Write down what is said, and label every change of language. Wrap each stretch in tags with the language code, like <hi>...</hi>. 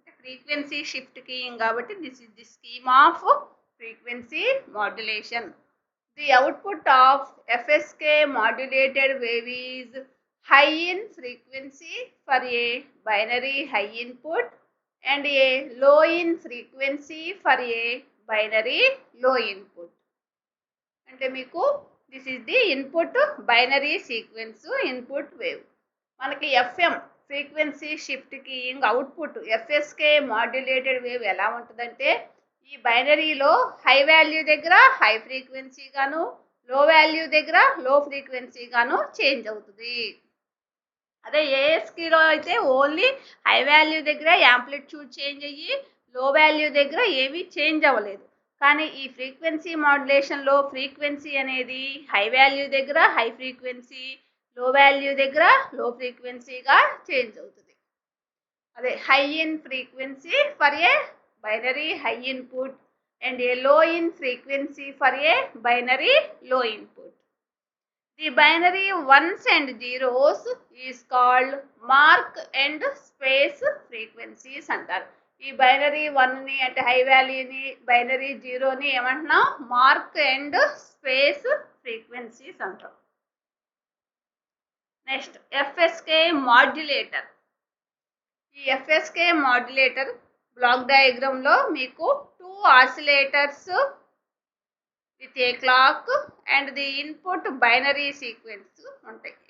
<en>Frequency shift keying</en> <te>కాబట్టి</te> <en>this is the scheme of frequency modulation. The output of FSK modulated wave is high in frequency for a binary high input and a low in frequency for a binary low input.</en> <te>అంటే మీకు</te> <en>This is the input binary sequence input wave.</en> <te>మనకి FM frequency shift keying output FSK modulated wave ఎలా ఉంటుందంటే ఈ బైనరీలో high value దగ్గర high frequency గాను లో value దగ్గర లో ఫ్రీక్వెన్సీ గాను చేంజ్ అవుతుంది. అదే ఏఎస్కీలో అయితే ఓన్లీ హై వాల్యూ దగ్గర యాంప్లిట్యూడ్ చేంజ్ అయ్యి లో వాల్యూ దగ్గర ఏమీ చేంజ్ అవ్వలేదు. కానీ ఈ ఫ్రీక్వెన్సీ మాడ్యులేషన్లో ఫ్రీక్వెన్సీ అనేది హై వాల్యూ దగ్గర హై ఫ్రీక్వెన్సీ, లో వాల్యూ దగ్గర లో ఫ్రీక్వెన్సీగా చేంజ్ అవుతుంది.</te> <en>అదే high in frequency for a binary high input and a low in frequency for a binary low input. The binary ones and zeros is called mark and space frequencies</en> <te>అంటారు. ఈ బైనరీ వన్ని అంటే హై వాల్యూని, బైనరీ జీరోని ఏమంటున్నాం మార్క్ అండ్ స్పేస్ ఫ్రీక్వెన్సీస్ అంటాం. Next FSK modulator. ఈ ఎఫ్ఎస్కే మాడ్యులేటర్ బ్లాక్ డయాగ్రామ్లో మీకు</te> <en>2 oscillators with a clock and the input binary sequence</en> <te>ఉంటాయి.</te>